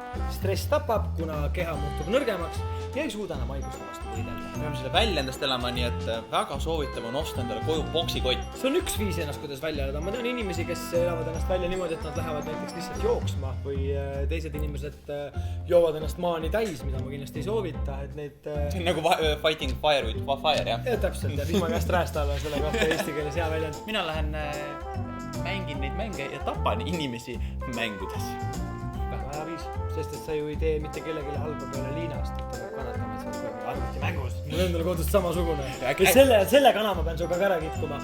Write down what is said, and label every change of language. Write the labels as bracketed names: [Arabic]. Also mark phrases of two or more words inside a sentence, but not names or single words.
[Estonian] Stress tapab, kuna keha muutub nõrgemaks ja ei suuda enam haiguste vastu võidelda. Me peame selle välja endast elama, nii et väga soovitav on osta endale koju boksikott. See on üks viis ennast, kuidas välja elada. Ma tean inimesi, kes elavad ennast välja niimoodi, et nad lähevad näiteks lihtsalt jooksma või teised inimesed joovad ennast maani täis, mida ma kindlasti ei soovita, et need... See on nagu [English] fighting fire with fire, [Estonian] jah? Ja, täpselt, ja vihma käest räästa alla selle kohta eesti keeles hea väljend. Mina lähen mängin neid mänge ja tapan inimesi mängudes. Väga hea viis, sest et sa ju ei tee mitte kellelegi halba peale Liinast, et ta peab kannatama, et see on arvuti mängus. Mul endale kodust samasugune. Ja selle kana ma pean suga ka ära kitkuma.